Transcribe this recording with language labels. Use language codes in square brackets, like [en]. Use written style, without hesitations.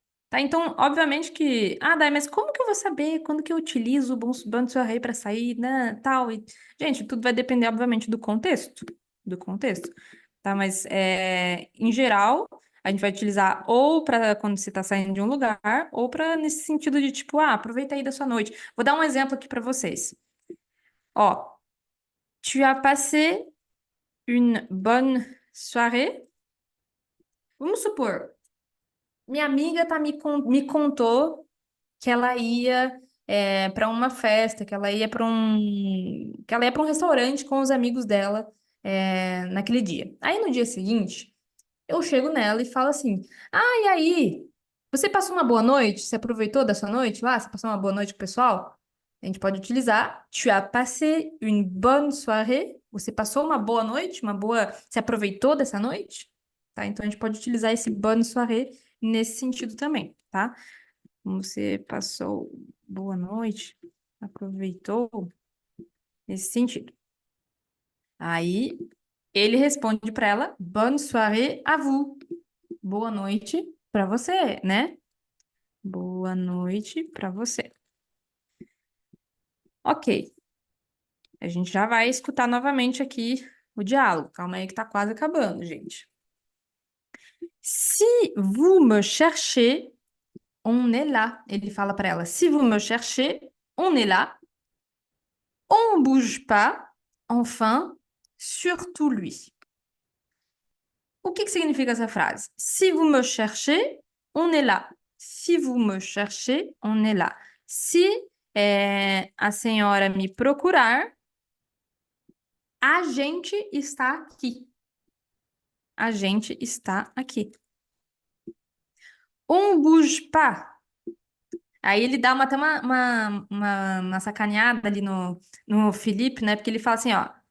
[pt] Tá, então, obviamente que. Ah, Dai, mas como que eu vou saber quando que eu utilizo o bonne soirée para sair, né, tal? Gente, tudo vai depender, obviamente, do contexto. Do contexto. Tá, mas em geral, a gente vai utilizar ou para quando você está saindo de um lugar, ou para nesse sentido de tipo, aproveita aí da sua noite. Vou dar um exemplo aqui para vocês. [fr] Ó, tu as passé une bonne soirée? [pt] Vamos supor, minha amiga me contou que ela ia para uma festa, que ela ia para um restaurante com os amigos dela naquele dia. Aí no dia seguinte, eu chego nela e falo assim: Ah, e aí? Você passou uma boa noite? Você aproveitou da sua noite lá? Você passou uma boa noite com o pessoal? A gente pode utilizar [fr] Tu as passé une bonne soirée? [pt] Você passou uma boa noite? Você aproveitou dessa noite? Tá? Então a gente pode utilizar esse bonne soirée nesse sentido também, tá? Como você passou boa noite, aproveitou, nesse sentido. Aí ele responde para ela, [fr] bonne soirée à vous. [pt] Boa noite para você, né? Boa noite para você. Ok, a gente já vai escutar novamente aqui o diálogo. Calma aí que tá quase acabando, gente. [fr] Si vous me cherchez, on est là. [pt] Ele fala para ela, [fr] si vous me cherchez, on est là. On bouge pas, enfin, surtout lui. [pt] O que significa essa frase? [fr] Si vous me cherchez, on est là. Si vous me cherchez, on est là. [pt] Se a senhora me procurar, a gente está aqui. A gente está aqui. [fr] On bouge pas. [pt] Aí ele dá até uma sacaneada ali no Felipe, né? Porque ele fala assim, ó.